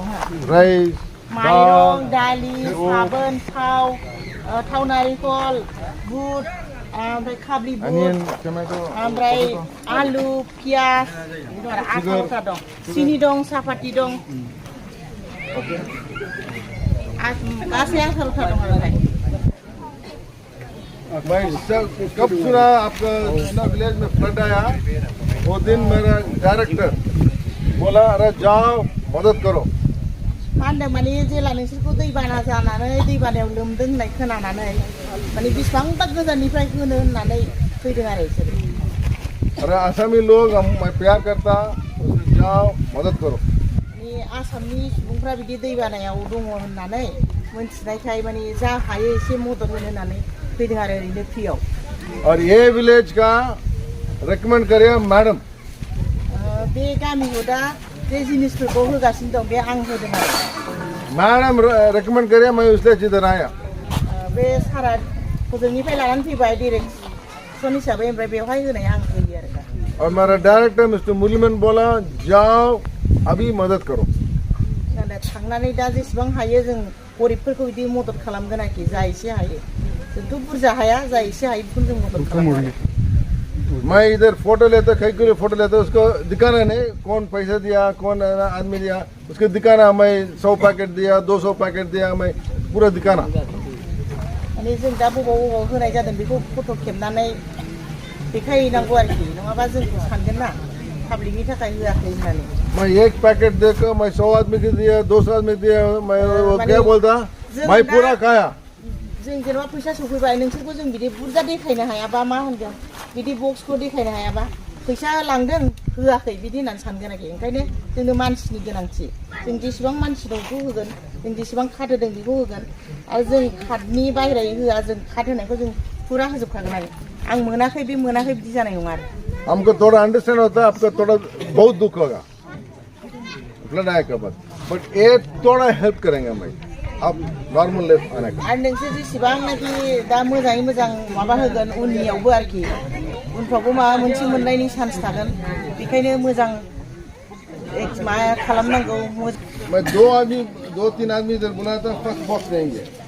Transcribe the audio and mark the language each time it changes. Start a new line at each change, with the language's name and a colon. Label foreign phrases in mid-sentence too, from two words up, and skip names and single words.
Bodo: माइरं, दालि, साबोन, थाव नारिखल, बुट, ओमफ्राय खाब्लि बुट, ओमफ्राय आलु, पियाज, 18टा दं। सिनि दं, सापाति दं, गासै 18टा दं आरो।
Hindi: मैं कब सुना आपका विलेज में फ्लड आया, वो दिन मेरा डायरेक्टर बोला अरे जाओ मदद करो।
Bodo: मानदों माने जेला नोंसोरखौ दैबाना जानानै दैबानायाव लोमदों होननाय खोनानानै माने बेसेबांबा गोजाननिफ्राय होनो होननानै फैदों आरो बिसोर।
Hindi: अरे आसामी लोग मैं प्यार करता, जाओ मदद करो।
Bodo: माने आसामनि सुबुंफ्रा बिदि दैबानायाव दङ होननानै मोनथिनायखाय माने जा हायो एसे मदद होनो होननानै फैदों आरो ओरैनो फ्रियाव।
Hindi: और ये विलेज का रेकमेंड करिए मैडम।
Bodo: बे गामिखौ दा जे जिनिसफोरखौ होगासिनो दं, बे आं होदों आरो।
Hindi: मैडम रेकमेंड करिए, मैं इसलिए इधर आया।
Bodo: बे सारा हजोंनिफ्राय लानानै फैबाय डाइरेक्सन हिसाबै, ओमफ्राय बेवहाय होनाय आं होयो आरो दा।
Hindi: और मेरा डायरेक्टर मिस्टर मुरलीमन बोला जाओ अभी मदद करो।
Bodo: थांनानै दा जेसेबां हायो जों गरिबफोरखौ बिदि मदद खालामगोन आरोखि, जा एसे हायो। जोंथ' बुरजा हाया, जा एसे हायो बेखौनो जों मदद खालामगोन।
Hindi: मैं इधर फोटो लेता, कई के लिए फोटो लेता, उसको दिखाना नहीं कौन पैसा दिया, कौन आदमी दिया, उसको दिखाना। मैं 100 पैकेट दिया, 200 पैकेट दिया, मैं पूरा दिखाना।
Bodo: माने जों दा बबाव होनाय जादों बेखौ फट' खेबनानै देखायहैनांगौ आरोखि, नङाबा जोंखौ सानगोन ना पाब्लिकनि थाखाय होआखै होननानै।
Hindi: मैं एक पैकेट देकर मैं 100 आदमी को दिया, 200 आदमी को दिया, मैं क्या बोलता, मैं पूरा खाया।
Bodo: जों जेनेबा फैसा सफैबाय, नोंसोरखौ जों बिदि बुरजा देखायनो हायाबा मा होनगोन, बिदि बक्सखौ देखायनो हायाबा फैसा लांदों होआखै बिदि होननानै सानगोन आरोखि। ओंखायनो जोंनो मानसिनि गोनांथि। जों जेसेबां मानसि दं बेखौ होगोन, जों जेसेबां कार्ड होदों बेखौ होगोन, आरो जों कार्डनि बाहेरायै होआ, जों कार्ड होनायखौ जों फुरा होजोबखागोन आरो। आं मोनाखै बे मोनाखै बिदि जानाय नङा आरो।
Hindi: हमको थोड़ा अंडरस्टैंड होता है, आपका थोड़ा बहुत दुख होगा फ्लड आया के बाद, बट ये थोड़ा हेल्प करेंगे मैं आप
English: normal life
Hindi: आने का।
Bodo: आरो नोंसोर जेसेबांनाखि दा मोजाङै मोजां माबा होगोन उननियावबो आरोखि, उनफ्रावबो माबा मोनसे मोननायनि चान्स थागोन। बेखायनो मोजां माबा खालामनांगौ।
Hindi: मैं 2-3 आदमी इधर बुलाया था,
English: first box
Hindi: देंगे।